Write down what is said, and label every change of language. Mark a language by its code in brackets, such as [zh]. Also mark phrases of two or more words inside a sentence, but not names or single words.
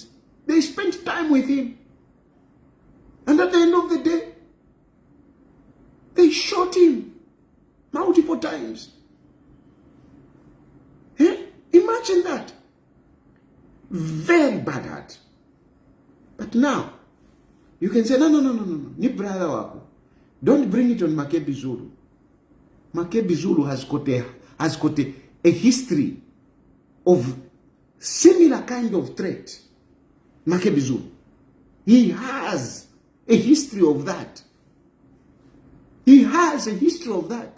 [en] They spent time with him. And at the end of the day, they shot him multiple times. Imagine that. Very bad heart. But now, you can say, no. [sw] Ni brother wako. [en] Don't bring it on Makebe Zulu. Makebe Zulu has got a history of similar kind of threat. Makebe Zulu. He has a history of that. He has a history of that.